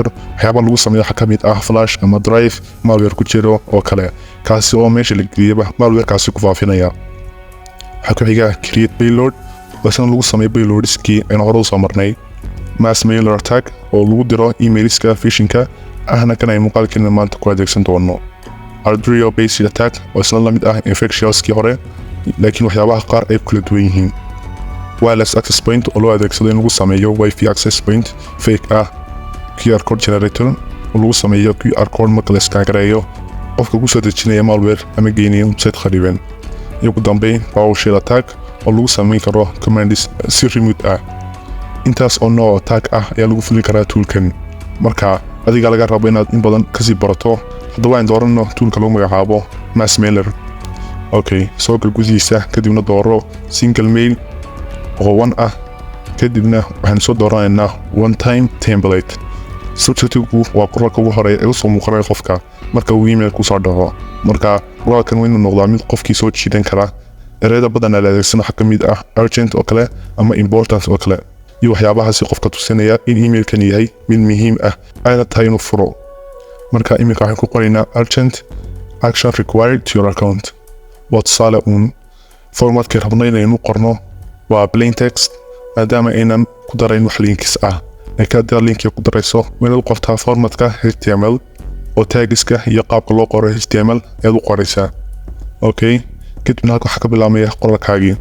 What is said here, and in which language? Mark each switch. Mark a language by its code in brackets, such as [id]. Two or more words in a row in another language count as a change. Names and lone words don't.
[so] waxyaaba lagu sameeyo waxaa ka mid ah flash ama drive malware ku jiro oo kale kaasi oo meesha la geliyaba malwarekaasi ku faafinaya. waxaa ku xiga [en] create payload [so] oo isna lagu sameeyo payloadskii aynu hore usoo marnay. [en] mass mailer attack [so] oo lagu diro emailska phishing-ka ahna kan ay muuqaalkeena maanta ku adeegsan doono. [en] adrio based attack [so] oo isla la mid ah infectiouskii hore laakiin waxyaabaha qaar ay kala duwan yihiin. [en] wireless access point [so] oo loo adeegsado in lagu sameeyo [en] wifi access point fake [so] ah. [en] QR code generator [so] oo lagu sameeyo [en] QR code [so] marka la iskaagareeyo qofka ku soo dejinaya malware ama geynayo website khariban. iyo ugu dambeyn [en] PowerShell attack [so] oo lagu samayn karo commands si remote ah. intaas oo nooc attack ah ayaa lagu fulin karaa toolkan marka adiga laga rabo inaad in badan kasii barato. haddaba aan doorano toolka lagu magacaabo [en] mass mailer. [so] Okay, soo gal gudihiisa kadibna dooro [en] single mail [so] oo one ah kadibna waxaan soo dooranaynaa [en] one time template. [so] subject-ku waa qoraalka ugu horeeya ee usoo muuqanaya qofka marka uu email ku soo dhaco. marka qoraalkan waa inuu noqdaa mid qofkii soo jiidan kara. ereyada badan la adeegsano waxaa ka mid ah urgent oo kale ama important oo kale iyo waxyaabahaasi qofka tusinaya in emailkan yahay mid muhiim ah ayna tahay inuu furo. marka emailka waxaan ku qoraynaa [en] urgent action required to your account. [so] waa tusaale formatkii rabnay inaynu qorno waa [en] plain text [so] maadaama aynan ku darayn wax linkis ah. laakiin haddii linkiga ku darayso waa inaad u qortaa formatka HTML oo tagiska iyo qaabka loo qoro HTML ayaad u qoraysaa. Okay, kadibna halka waxaa ka bilaabmaya qoraalkaagii.